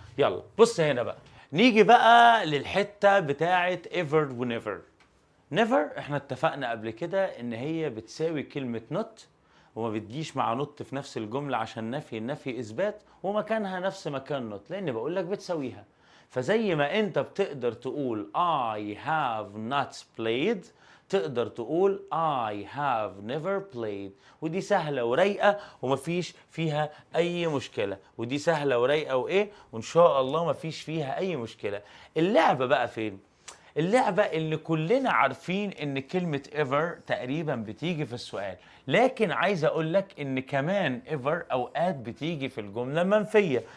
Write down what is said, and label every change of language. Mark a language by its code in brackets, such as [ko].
[ar] يلا بص هنا بقى، نيجي بقى للحته بتاعه ايفر ونيفر. نيفر احنا اتفقنا قبل كده ان هي بتساوي كلمه نوت، وما بتجيش مع نوت في نفس الجملة عشان النفي إثبات، ومكانها نفس مكان نوت، لأن بقول لك بتساويها. فزي ما أنت بتقدر تقول [en] I have not played، [ar] تقدر تقول [en] I have never played. [ar] ودي سهلة ورايقة ومفيش فيها أي مشكلة، ودي سهلة ورايقة وإيه، وإن شاء الله مفيش فيها أي مشكلة. اللعبة بقى فين؟ اللعبة اللي كلنا عارفين ان كلمة ever تقريبا بتيجي في السؤال، لكن عايز اقول لك ان كمان ever اوقات بتيجي في الجملة المنفية.